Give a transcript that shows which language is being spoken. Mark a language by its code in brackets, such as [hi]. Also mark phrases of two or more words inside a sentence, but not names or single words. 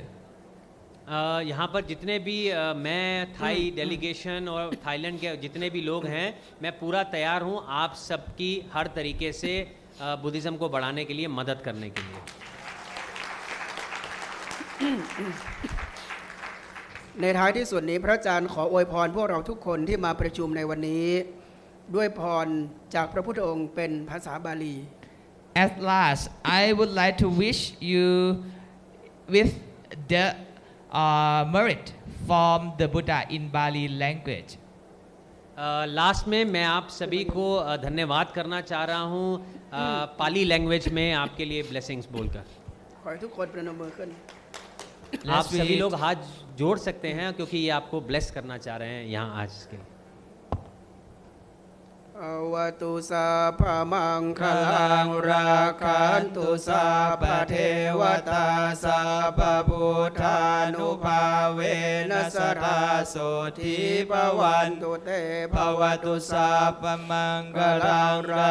[hi] यहाँ पर जितने भी मैं [en] Thai delegation [hi] और थाईलैंड के जितने भी लोग हैं, मैं पूरा तैयार हूँ आप सबकी हर तरीके से बुद्धिज़्म को बढ़ाने के लिए मदद करने के लिए. [th] ในท้ายที่สุดนี้พระอาจารย์ขออวยพรพวกเราทุกคนที่มาประชุมในวันนี้ด้วยพรจากพระพุทธองค์เป็นภาษาบาลี [en] At last, I would like to wish you with the merit from the Buddha in Bali language. [hi] लास्ट में मैं आप सभी को धन्यवाद करना चाह रहा हूँ [en] Pali language [hi] में आपके लिए ब्लेसिंग्स बोलकर. [th] ขอให้ทุกคนประนมมือขึ้น [hi] आप सभी लोग हाथ जोड़ सकते हैं क्योंकि ये आपको ब्लेस करना चाह रहे हैं यहाँ आज के लिए. [pi] อวตุสัพพมังคลังราคันตุสัพพเทวตาสัพพพุทธานุภา เวนัสทาโสทิภวันตุเตภวตุสัพพมังคลังรา